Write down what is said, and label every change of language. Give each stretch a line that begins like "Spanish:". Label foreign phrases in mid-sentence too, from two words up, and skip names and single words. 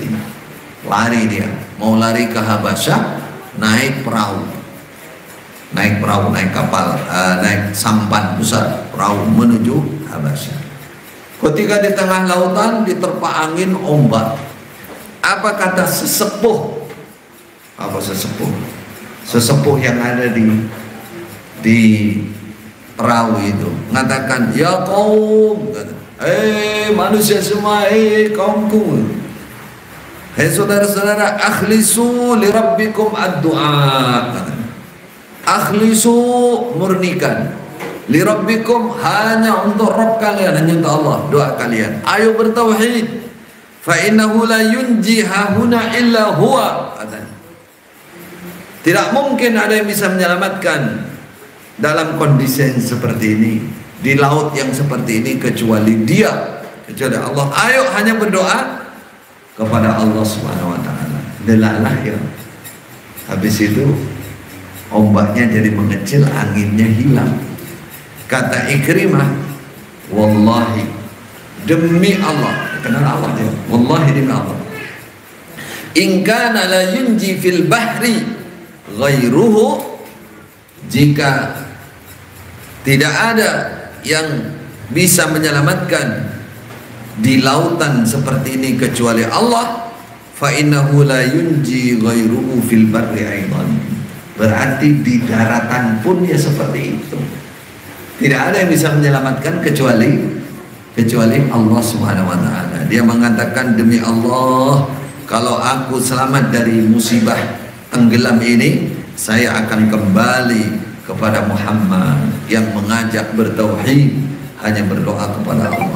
Indonesian: Lari dia, mau lari ke Habasyah, naik perahu, naik kapal, naik sampan besar perahu menuju Habasyah. Ketika di tengah lautan diterpa angin ombak, apa kata sesepuh? Apa sesepuh? Sesepuh yang ada di perahu itu mengatakan, ya kaum, manusia semua, kaumku, saudara-saudara,
Arabic: أخلصوا لربكم الدعاء. Akhlisu, murnikan, لربكم,
Indonesian: hanya untuk Rabb kalian, hanya untuk Allah, doa kalian. Ayo bertauhid.
Arabic: فإنه لا ينجي هاهنا إلا هو.
Indonesian: Tidak mungkin ada yang bisa menyelamatkan dalam kondisi yang seperti ini, di laut yang seperti ini, kecuali Dia, kecuali Allah. Ayo hanya berdoa kepada Allah
Arabic: سبحانه وتعالى.
Indonesian: Delalah ya. Habis itu ombaknya jadi mengecil, anginnya hilang. Kata Ikrimah, wallahi, demi Allah, kenal Allah ya, wallahi demi Allah,
Arabic: إن كان لا ينجي في البحر غيره,
Indonesian: jika tidak ada yang bisa menyelamatkan di lautan seperti ini kecuali Allah,
Arabic: فإنه لا ينجي غيره في البر أيضا.
Indonesian: Berarti di daratan pun ya seperti itu. Tidak ada yang bisa menyelamatkan kecuali Allah
Arabic: سبحانه وتعالى.
Indonesian: Dia mengatakan, demi Allah, kalau aku selamat dari musibah tenggelam ini, saya akan kembali kepada Muhammad yang mengajak bertauhid, hanya berdoa kepada Allah.